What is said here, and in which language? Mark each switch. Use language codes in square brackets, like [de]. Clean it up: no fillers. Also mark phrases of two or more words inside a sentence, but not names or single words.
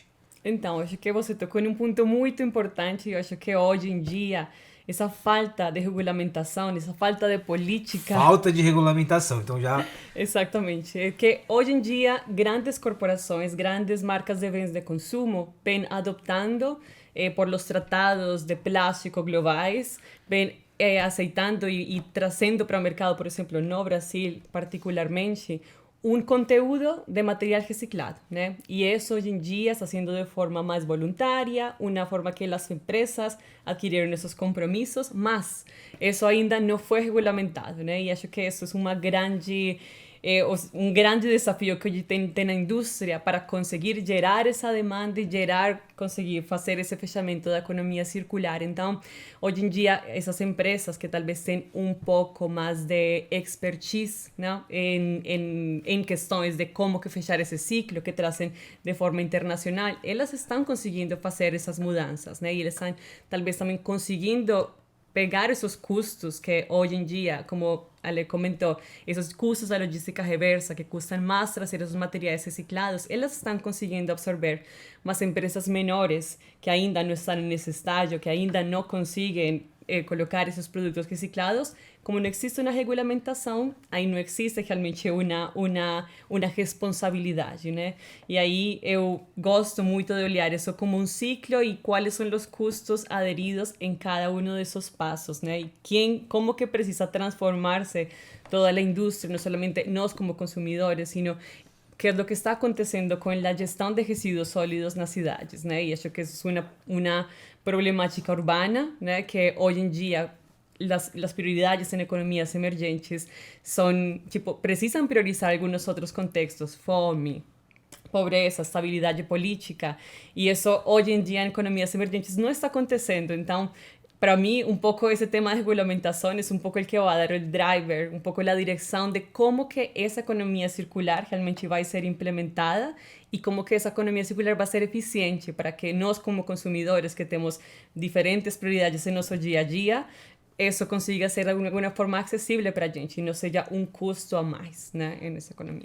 [pt] Então, acho que você tocou em um ponto muito importante. Eu acho que hoje em dia, essa falta de regulamentação, essa falta de política... Falta de regulamentação, então já... Exatamente. É que hoje em dia, grandes corporações, grandes marcas de bens de consumo, vêm adoptando [es] por los [pt] tratados de plástico globais, vêm aceitando e trazendo para o mercado, por exemplo, no Brasil particularmente, un conteúdo de material reciclado, ¿no? [es] Y eso hoy en día está haciendo de forma más voluntaria, una forma que las empresas adquirieron esos compromisos, mas eso ainda no fue regulamentado, ¿no? [pt] Y acho que [es] eso es [pt] uma grande, um grande desafio que hoje tem na indústria para conseguir gerar essa demanda e conseguir fazer esse fechamento da economia circular. Então, hoje em dia, essas empresas que talvez têm um pouco mais de expertise, né, em questões de como que fechar esse ciclo, que trazem de forma internacional, elas estão conseguindo fazer essas mudanças, né? E eles estão talvez também conseguindo pegar [es] esos custos que hoy en día, como Ale comentó, esos custos de logística reversa que custan más traer esos materiales reciclados, ellas están consiguiendo absorber, [pt] mas empresas menores que ainda [es] no están en ese estadio, [pt] que ainda [es] no consiguen colocar esos productos reciclados, [pt] como não existe uma regulamentação, aí não existe realmente uma responsabilidade, né? E aí eu gosto muito de olhar isso como um ciclo e quais são os custos aderidos em cada um desses passos, né? E como que precisa transformar-se toda a indústria, não somente nós como consumidores, sino que é o que está acontecendo com a gestão de resíduos sólidos nas cidades, né? E acho que isso é uma problemática urbana, né? Que hoje em dia [es] las prioridades en economías emergentes son, precisan priorizar algunos otros contextos, [pt] fome, pobreza, estabilidade política, e isso hoje em dia em economias emergentes não está acontecendo. Então, para mim, um pouco esse tema de regulamentação é um pouco o que vai dar o driver, um pouco a direção de como que essa economia circular realmente vai ser implementada e como que essa economia circular vai ser eficiente para que nós, como consumidores, que temos diferentes prioridades em nosso dia a dia, isso consiga ser de alguma forma acessível para a gente e não seja um custo a mais, né, nessa economia